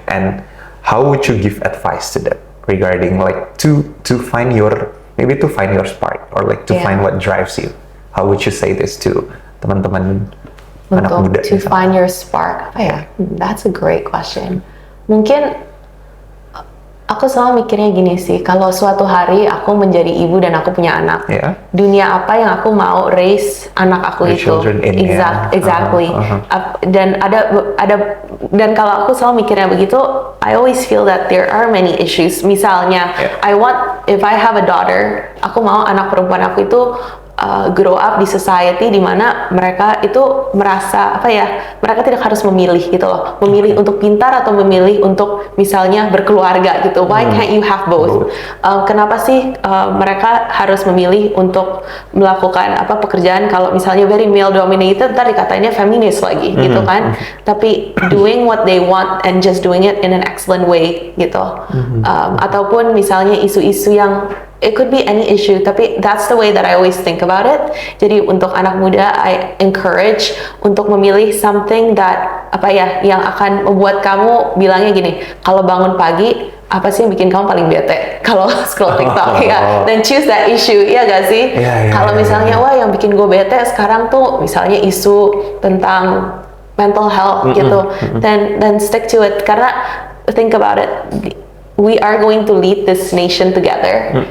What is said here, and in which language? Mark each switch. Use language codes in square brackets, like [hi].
[en] And how would you give advice to them regarding like to find your spark or like to find what drives you? How would you say this to [id] teman-teman anak muda? [en] To find your spark, that's a great question. [id] Mungkin aku selalu mikirnya gini sih, kalau suatu hari aku menjadi ibu dan aku punya anak, dunia apa yang aku mau raise anak aku itu? Exactly. Dan dan kalau aku selalu mikirnya begitu, [en] I always feel that there are many issues. [id] Misalnya, [en] if I have a daughter, [id] aku mau anak perempuan aku itu grow up di society di mana mereka itu merasa mereka tidak harus memilih gitu loh, memilih untuk pintar atau memilih untuk misalnya berkeluarga gitu. [en] Why can't you have both? [id] Kenapa sih mereka harus memilih untuk melakukan pekerjaan kalau misalnya very male dominated, ntar dikatainnya feminis lagi gitu kan? [en] Tapi doing what they want and just doing it in an excellent way gitu. [id] Ataupun misalnya isu-isu yang [en] it could be any issue, tapi that's the way that I always think about it. [id] Jadi untuk anak muda, I encourage untuk memilih something that yang akan membuat kamu bilangnya gini, kalau bangun pagi apa sih yang bikin kamu paling bete kalau scroll TikTok [en] then choose that issue, [id] ya gak sih? Kalau misalnya wah yang bikin gue bete sekarang tuh misalnya isu tentang [en] mental health gitu, then stick to it, karena think about it, we are going to lead this nation together.